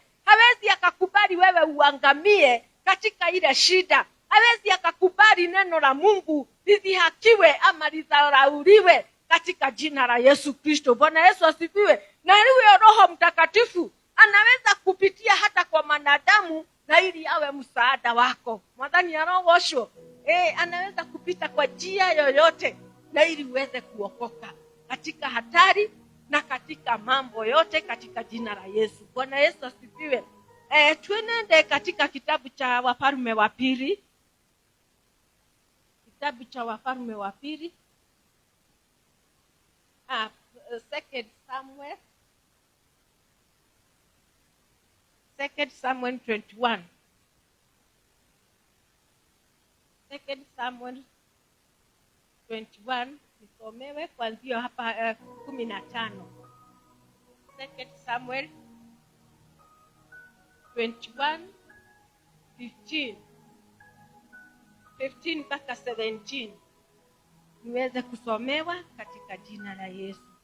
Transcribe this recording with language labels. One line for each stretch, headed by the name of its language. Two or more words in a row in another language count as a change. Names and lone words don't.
Swahili: Hawezi akakubali wewe uangamie katika ile shida. Hawezi akakubali neno la Mungu lidhihakiwe ama lidharauliwe katika jina la Yesu Kristo. Bwana Yesu asifiwe. Na huyo Roho Mtakatifu anaweza kupitia hata kwa wanadamu na ili awe msaada wako.
Kikuyu: Mwathani arogocwo.
Swahili: Anaweza kupita kwa njia yoyote na ili uweze kuokoka katika hatari na katika mambo yote katika jina la Yesu. Bwana Yesu asifiwe. Tuenende katika kitabu cha Wafalme wa Pili. Kitabu cha Wafalme wa Pili. Second Samuel 21. Second Samuel 21 nisomewe kuanzia hapa 15. Second Samuel 21:15. 15 mpaka 17 niweze kusomewa katika jina la Yesu.